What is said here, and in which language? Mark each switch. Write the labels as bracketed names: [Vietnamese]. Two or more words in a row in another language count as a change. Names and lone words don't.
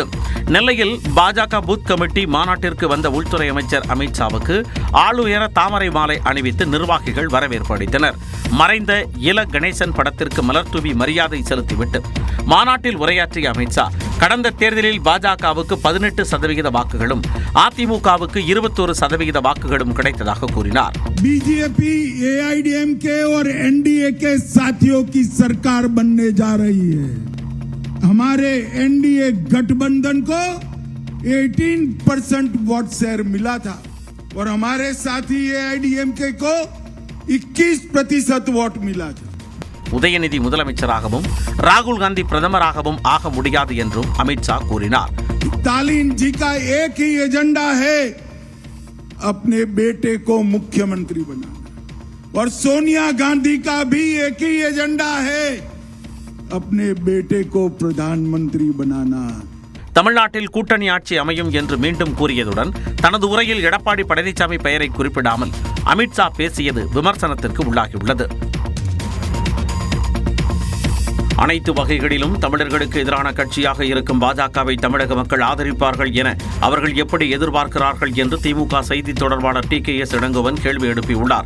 [Tamil] நெல்லையில் பாஜக பூத் கமிட்டி மாநாட்டிற்கு வந்த உள்துறை அமைச்சர் அமித் ஷாவுக்கு ஆளுயர தாமரை மாலை அணிவித்து நிர்வாகிகள் வரவேற்பு அளித்தனர். மறைந்த இல கணேசன் படத்திற்கு மலர் தூவி மரியாதை செலுத்திவிட்டு மாநாட்டில் உரையாற்றிய அமித் ஷா கடந்த தேர்தலில் பாஜகவுக்கு 18% வாக்குகளும் அதிமுகவுக்கு 21% வாக்குகளும் கிடைத்ததாக கூறினார். [Hindi] बीजेपी एआईडीएमके और एनडीए के साथियों की सरकार बनने जा रही है. हमारे एनडीए गठबंधन को 18% वोट शेयर मिला था और हमारे साथी एआईडीएमके को 21% वोट मिला था. [Tamil] உதயநிதி முதலமைச்சராகவும் ராகுல் காந்தி பிரதமராகவும் ஆக முடியாது என்றும் அமித் ஷா கூறினார். [Hindi] स्टालिन जी का एक ही एजेंडा है, अपने बेटे को मुख्यमंत्री बनाना, और सोनिया गांधी का भी एक ही एजेंडा है, अपने बेटे को प्रधानमंत्री बनाना. [Tamil] தமிழ்நாட்டில் கூட்டணி ஆட்சி அமையும் என்று மீண்டும் கூறியதுடன் தனது உரையில் எடப்பாடி பழனிசாமி பெயரை குறிப்பிடாமல் அமித் ஷா பேசியது விமர்சனத்திற்கு உள்ளாகியுள்ளது. அனைத்து வகைகளிலும் தமிழர்களுக்கு எதிரான கட்சியாக இருக்கும் பாஜகவை தமிழக மக்கள் ஆதரிப்பார்கள் என அவர்கள் எப்படி எதிர்பார்க்கிறார்கள் என்று திமுக செய்தி தொடர்பாளர் TKS இளங்கோவன் கேள்வி எழுப்பியுள்ளார்.